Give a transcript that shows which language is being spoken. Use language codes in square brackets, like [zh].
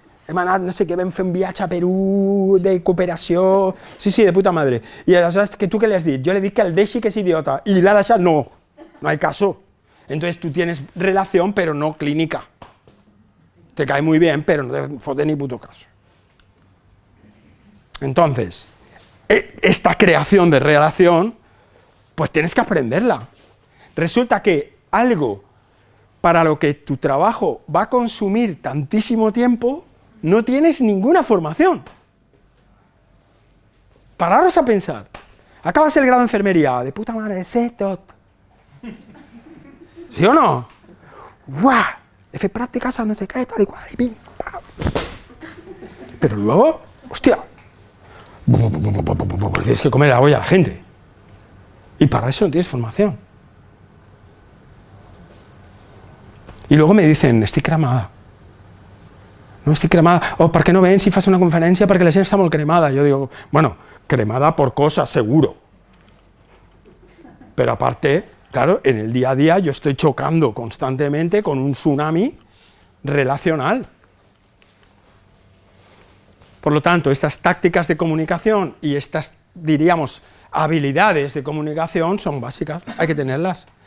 [ca] Hem anat, no sé què, vam fer un viatge a Perú de cooperació... Sí, de puta madre. I aleshores, que tu què li has dit? Jo li he dit que el deixi, que és idiota. I l'ha deixat? [es] No, no hay caso. Entonces tú tienes relación, pero no clínica. Te cae muy bien, pero no te fote ni puto caso. Entonces, esta creación de relación, pues tienes que aprenderla. Resulta que algo para lo que tu trabajo va a consumir tantísimo tiempo, no tienes ninguna formación. Pararos a pensar. Acabas el grado de enfermería, de puta madre, sé tot. ¿Sí o no? ¡Guau! [ca] He fet pràctiques a no sé què, tal i qual, i pim, pam. [es] Pero luego, hostia, tienes que comer la olla a la gente. Y para eso no tienes formación. Y luego me dicen, [ca] estic cremada. No estic cremada. O, ¿per què no vens si fas una conferència? Perquè la gent està molt cremada. [es] Yo digo, bueno, cremada por cosas, seguro. Pero aparte, claro, en el día a día yo estoy chocando constantemente con un tsunami relacional. Por lo tanto, estas tácticas de comunicación y estas, diríamos, habilidades de comunicación son básicas, hay que tenerlas.